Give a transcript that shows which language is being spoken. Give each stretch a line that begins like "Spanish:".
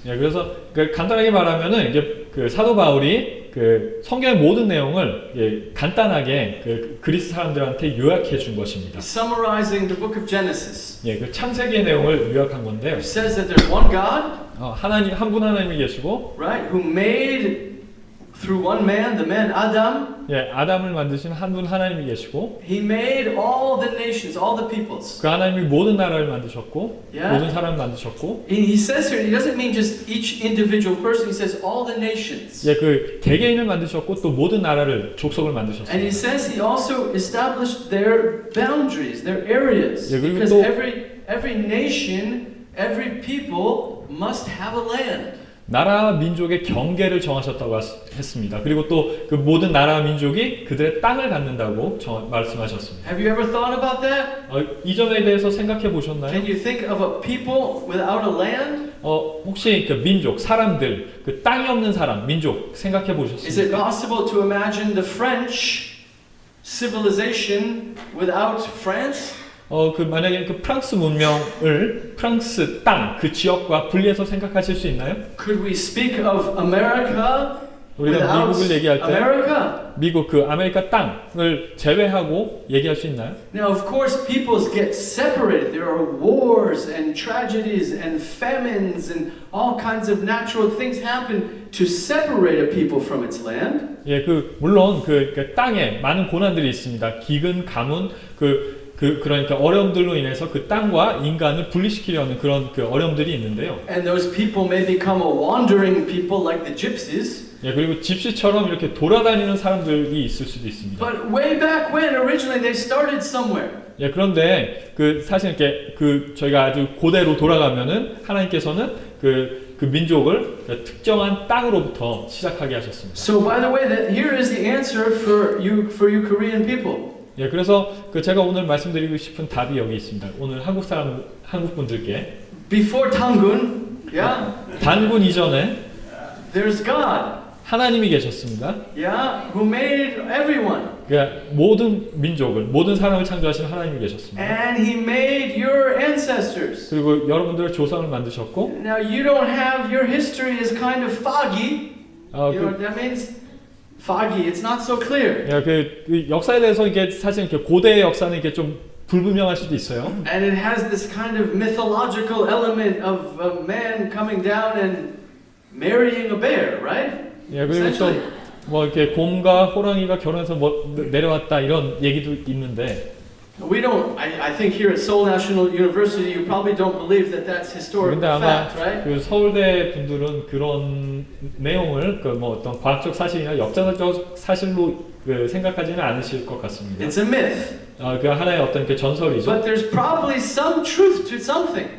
Korean: 예, 그래서 간단하게 말하면은 이게 그 사도 바울이 그 성경의 모든 내용을 예, 간단하게 그 그리스 사람들한테 요약해 준 것입니다.
English: Summarizing the book of Genesis.
Korean: 예, 그 창세기의 내용을 요약한 건데요.
English: It says that there's one God,
Korean: 하나님 한 분 하나님이 계시고,
English: right, who made through one man, the man Adam.
Korean: 예, 아담을 만드신 한 분 하나님이 계시고,
English: He made all the nations, all the peoples.
Korean: 그 하나님이 모든 나라를 만드셨고,
English: Yeah.
Korean: 모든 사람을 만드셨고,
English: He says here, he doesn't mean just each individual person. He says all the nations.
Korean: 예, 그 개개인을 만드셨고 또 모든 나라를 족속을
English: And
Korean: 만드셨어요.
English: he says he also established their boundaries, their areas.
Korean: 예, 그리고
English: Because
Korean: 또-
English: every nation, every people must have a land.
Korean: 나라 민족의 경계를 정하셨다고 했습니다. 그리고 또 그 모든 나라 민족이 그들의 땅을 갖는다고 말씀하셨습니다.
English: Have you ever thought about that?
Korean: 이 점에 대해서 생각해 보셨나요?
English: Can you think of a people without a land?
Korean: 혹시 그 민족, 사람들, 그 땅이 없는 사람, 민족 생각해
English: Is it
Korean: 보셨습니까?
English: possible to imagine the French civilization without France?
Korean: 그 만약에 그 프랑스 문명을 프랑스 땅, 그 지역과 분리해서 생각하실 수 있나요?
English: Could we speak of America
Korean: 우리가
English: without
Korean: 미국을 얘기할 때
English: America?
Korean: 미국 그 아메리카 땅을 제외하고 얘기할 수 있나요?
English: Now, of course, peoples get separated. There are wars and tragedies and famines and all kinds of natural things happen to separate a people from its land.
Korean: 예, 물론 그 땅에 많은 고난들이 있습니다. 기근, 가뭄, 그러니까 어려움들로 인해서 그 땅과 인간을 분리시키려는 그런 그 어려움들이 있는데요.
English: And those people may become a wandering people like the gypsies.
Korean: 예, 그리고 집시처럼 이렇게 돌아다니는 사람들이 있을 수도 있습니다.
English: But way back when, originally they started somewhere.
Korean: 예, 그런데 사실 이렇게 저희가 아주 고대로 돌아가면은 하나님께서는 그 민족을 특정한 땅으로부터 시작하게 하셨습니다.
English: So by the way, that here is the answer for you Korean people.
Korean: 예, 그래서 제가 오늘 말씀드리고 싶은 답이 여기 있습니다. 오늘 한국 분들께
English: Before Tangun, yeah,
Korean: 단군 이전에
English: there's God,
Korean: 하나님이 계셨습니다.
English: yeah, who made everyone.
Korean: 그러니까 모든 민족을, 모든 사람을 창조하신 하나님이 계셨습니다.
English: And He made your ancestors.
Korean: 그리고 여러분들의 조상을 만드셨고,
English: Now you don't have, your history is kind of foggy. You know what that means? Foggy. It's not so clear.
Korean: 그 역사에 대해서 이게 사실 이렇게 고대의 역사는 이게 좀 불분명할 수도 있어요.
English: And it has this kind of mythological element of a man coming down and marrying a bear, right?
Korean: 예, 그리고 또 뭐 이렇게 곰과 호랑이가 결혼해서 뭐 내려왔다 이런 얘기도 있는데.
English: We don't. I think here at Seoul National University, you probably don't believe that that's historical
Korean: 근데 아마
English: fact, right?
Korean: 그 서울대 분들은 그런 내용을 뭐 어떤 과학적 사실이나 역사적 사실로 생각하지는 않으실 것 같습니다.
English: It's a myth.
Korean: 그 하나의 어떤 그 전설이죠.
English: But there's probably some truth to something,